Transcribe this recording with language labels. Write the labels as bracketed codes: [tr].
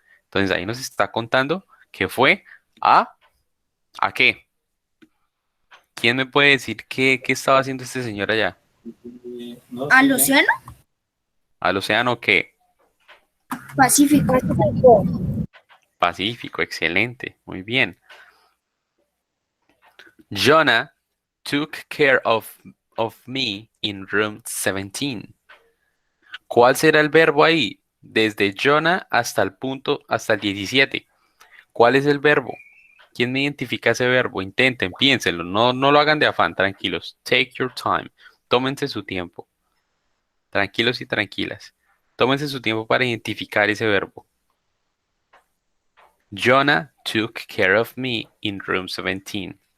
[es] Entonces ahí nos está contando que fue ¿a qué? ¿Quién me puede decir qué estaba haciendo este señor allá? ¿Al océano? ¿Al océano qué? Pacífico. Pacífico, excelente, muy bien. [en] Jonah took care of me in room 17. [es] ¿Cuál será el verbo ahí? Desde Jonah hasta el 17. ¿Cuál es el verbo? ¿Quién me identifica ese verbo? Intenten, piénsenlo, no lo hagan de afán, tranquilos. [en] Take your time. [es] Tómense su tiempo. Tranquilos y tranquilas. Tómense su tiempo para identificar ese verbo. [en] Jonah took care of me in room 17.